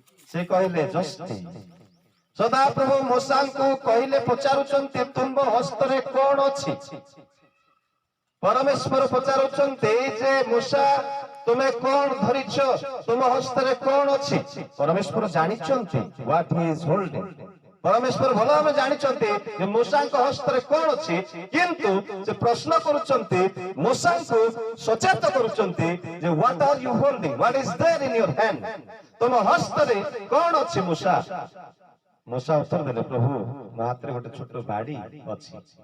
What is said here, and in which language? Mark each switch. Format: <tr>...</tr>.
<or>ସେ କହିଲେ ଯଷ୍ଟି। ସଦାପ୍ରଭୁ ମୂଷାଙ୍କୁ କହିଲେ, ପଚାରୁଛନ୍ତି ତୁମ୍ଭ ହସ୍ତରେ କଣ ଅଛି? ପରମେଶ୍ୱର ପଚାରୁଛନ୍ତି ଯେ ମୂଷା ତୁମେ କଣ ଧରିଛ, ତୁମ ହସ୍ତରେ କଣ ଅଛି? ପରମେଶ୍ୱର ଜାଣିଛନ୍ତି</or> <en>what he is holding।</en> <or>ପରମେଶ୍ୱର ଭଲ ଭାବେ ଜାଣିଛନ୍ତି ଯେ ମୂଷାଙ୍କ ହସ୍ତରେ କଣ ଅଛି, କିନ୍ତୁ ସେ ପ୍ରଶ୍ନ କରୁଛନ୍ତି, ମୂଷାଙ୍କୁ ସଚେତ କରୁଛନ୍ତି ଯେ</or> <en>what are you holding, what is there in your hand?</en> <or>ତୁମ ହସ୍ତରେ କଣ ଅଛି ମୂଷା? ମୂଷା ଉତ୍ତର ଦେଲେ, ପ୍ରଭୁ ମୋ ହାତରେ ଗୋଟେ ଛୋଟ ବାଡ଼ି ଅଛି।</or>